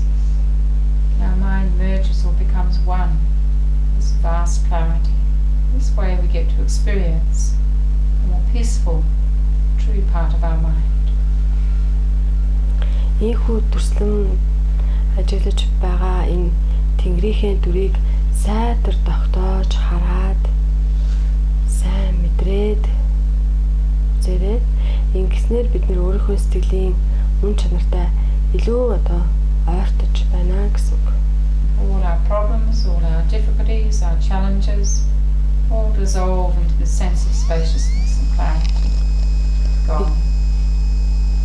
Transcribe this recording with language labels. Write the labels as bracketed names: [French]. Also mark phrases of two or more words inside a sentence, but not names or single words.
[English] And our mind merges or becomes one, this vast clarity. This way we get to experience the more peaceful, true part of our mind. [Mongolian] Ийхүү дүрслэн ажиглаж байгаа энэ тэнгэрийнхээ дүрийг сайтар тогтоож хараад сайн мэдрээд зэрэг ингэснээр бид нэр өөрийнхөө сэтгэлийн үн чанартай илүү одоо ойртож байна гэсэн үг. [English] All our problems, all our difficulties, our challenges all dissolve into the sense of spaciousness and clarity. Gone.